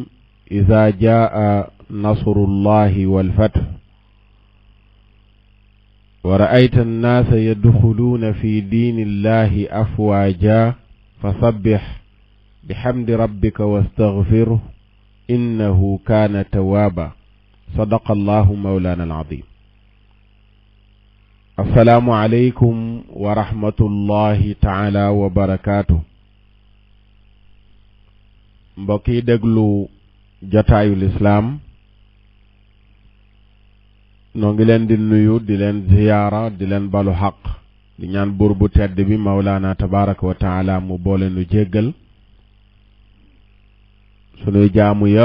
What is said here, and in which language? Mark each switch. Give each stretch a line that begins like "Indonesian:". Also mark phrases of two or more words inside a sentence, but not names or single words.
Arabic: إذا جاء نصر الله والفتح ورأيت الناس يدخلون في دين الله أفواجا فسبح بحمد ربك واستغفره إنه كان توابا. صدق الله مولانا العظيم. السلام عليكم ورحمة الله تعالى وبركاته.
Wolof: mbokki déglu jotaayul islaam noo ngi leen di nuyu, di leen ziyaara, di leen balu xaq, di ñaan buur bu tedd bi
Arabic: مولانا تبارك وتعالى
Wolof: mu boole nu jéggal sunuy jaamu yépp.